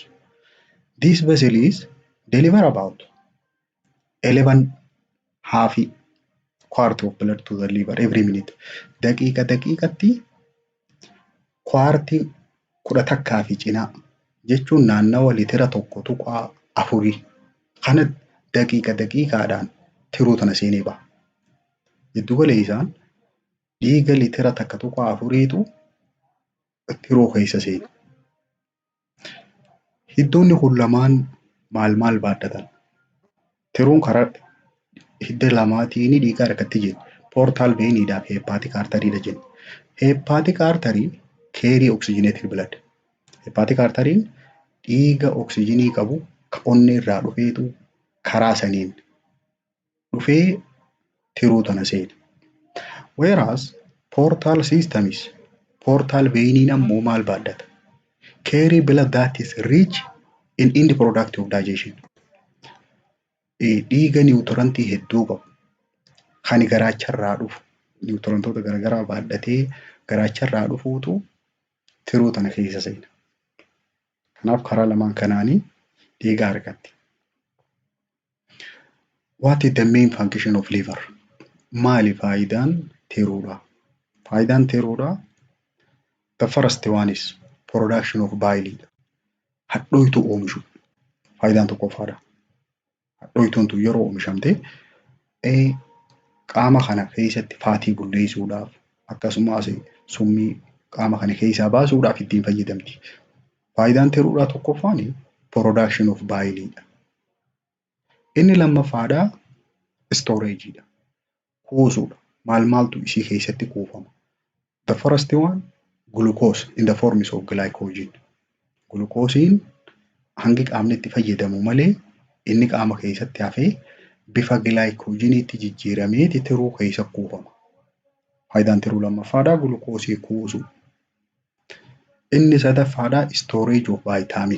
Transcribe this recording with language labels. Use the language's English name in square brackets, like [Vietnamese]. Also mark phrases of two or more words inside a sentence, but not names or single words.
[English] This vessel is deliver about 11 half quart of blood to the liver every minute. [Oromo] Daqiiqatti kwaartii 10 fi cinaa jechuun naannawa litira tokko tuqaa 4 kana daqiiqaadhaan tiruu tana seenee baha. Giddu gala isaan dhiiga litira takka tuqaa 4tu tiruu keessa seena. Hiddoonni kun lamaan maal baadhatan? Tiruun karaa hidda lamaatiin dhiiga argatti jenna. Portal veiniidhaa fi hepatic arteryidha jenna. [English] Hepatic artery carry oxygenated blood. Hepatic artery [Oromo] dhiiga oksijiinii qabu ka onnee irraa dhufeetu karaa saniin dhufee tiruu tana seena. [English] Whereas portal systems, [Oromo] portal veiniin ammoo maal baaddata? [English] Carry blood that is rich in end product of digestion. [Oromo] Dhiiga niwuutirantii hedduu qabu kan garaacharraa dhufu niwutirantoota garaagaraa baadhatee garaacharraa dhufuutu tiruu tana keessa seena. Kanaaf karaa lamaan kanaanii dhiiga argatti. [English] What is the main function of liver? [Oromo] Maali faayidaan tiruudhaa? Faayidaan tiruudhaa [English] the first one is production of bile. [Oromo] Hadhooytuu oomishu faayidaan tokkoffaadha. Hadhooytuun tun yeroo oomishamte qaama kana keessatti faatii bulleessuudhaaf akkasumas summii qaama kana keessaa baasuudhaaf ittiin fayyadamti. Faayidaan tiruudhaa tokkoffaan [English] production of bile. [Oromo] Inni lammaffaadhaa storageidha. Kuusuudha. Maal maaltu ishii keessatti kuufama? [English] The first one glucose in the form of glycogen. [Oromo] Glucosein hangi qaamni itti fayyadamu malee inni qaama keessatti hafee bifa glycogeniitti jijjiiramee tiruu keessa kuufama. Faayidaan tiruu lammaffaadhaa glucoosii kuusuu. Inni sadaffaadhaa [English] storage of vitamin.